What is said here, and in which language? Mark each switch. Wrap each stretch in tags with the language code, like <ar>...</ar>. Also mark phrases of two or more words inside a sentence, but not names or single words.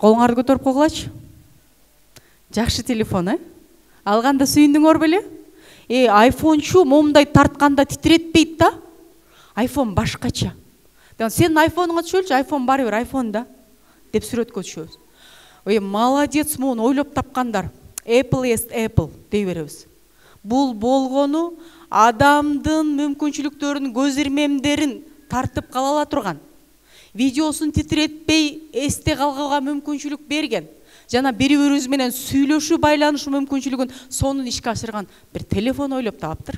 <ky>Колуңарды көтөрүп койгулачы. Жакшы телефон, алганда сүйүндүңөр беле? iPhone-чу момундай тартканда титиретпейт да. iPhone башкача. Сен iPhone-га түшөлчү, iPhone баары бир iPhone да деп сүрөткө түшөбүз. Молодец, муну ойлоп тапкандар.</ky> <en>Apple is Apple</en> <ky>дей беребиз. Бул болгону адамдын мүмкүнчүлүктөрүнүн көз ирмемдерин тартып кала ала турган. Видеосун титиретпей эсте калууга мүмкүнчүлүк берген. Жана бири-бирибиз менен сүйлөшүү, байланышуу мүмкүнчүлүгүн сонун ишке ашырган бир телефон ойлоп таптыр.</ky>